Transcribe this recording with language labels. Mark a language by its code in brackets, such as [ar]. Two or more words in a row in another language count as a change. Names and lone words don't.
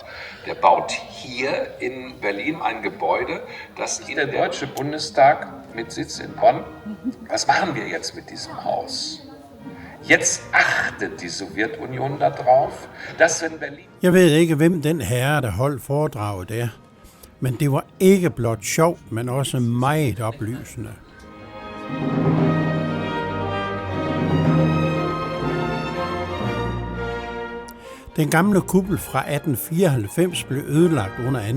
[de] Der baut hier in Berlin ein Gebäude, das der Deutsche Bundestag mit Sitz in Bonn. Was machen wir jetzt mit diesem Haus? Jetzt achtet die Sowjetunion darauf, dass wenn Berlin... [da] Jeg ved ikke, hvem den herre, der holdt foredraget er, men det var ikke blot sjovt, men også meget oplysende. Den gamle kuppel fra 1894 blev ødelagt under 2.